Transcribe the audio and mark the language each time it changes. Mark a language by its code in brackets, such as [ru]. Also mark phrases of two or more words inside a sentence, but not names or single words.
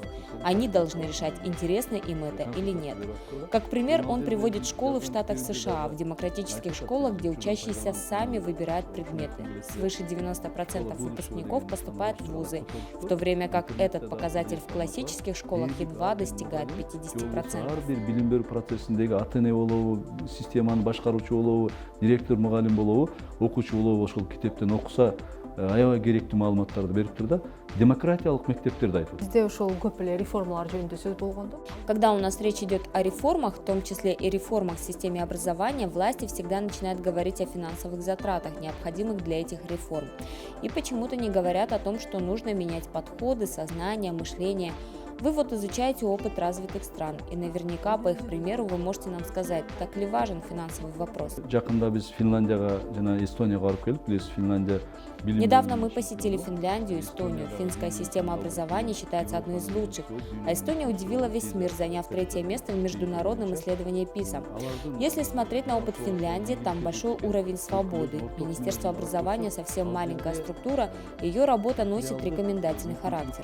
[ru] Они должны решать, интересно им это или нет. Как пример, он приводит школы в штатах США, в демократических школах, где учащиеся сами выбирают предметы. Свыше 90% выпускников поступают в вузы, в то время как этот показатель в классических школах едва достигает 50%. [ky] Билим берүү процессиндеги ата-эне болобу, системаны башкаруучу болобу, директор, мугалим болобу, окуучу болобу ошол китептен окуса, аябай керектүү маалыматтарды бериптир да. Демократиялык мектептерди айтып. Бизде ошол көп эле реформалар жөнүндө сөз болгондо. [ru] Когда у нас речь идет о реформах, в том числе и реформах в системе образования, власти всегда начинают говорить о финансовых затратах, необходимых для этих реформ. И почему-то не говорят о том, что нужно менять подходы, сознание, мышление. Вы вот изучаете опыт развитых стран, и наверняка по их примеру вы можете нам сказать, так ли важен финансовый вопрос. [ky] Жакында биз Финляндияга жана Эстонияга барып келип, билесиз, Финляндия. [ru] Недавно мы посетили Финляндию и Эстонию. Финская система образования считается одной из лучших, а Эстония удивила весь мир, заняв 3-е место в международном исследовании ПИСА. Если смотреть на опыт Финляндии, там большой уровень свободы. Министерство образования совсем маленькая структура, ее работа носит рекомендательный характер.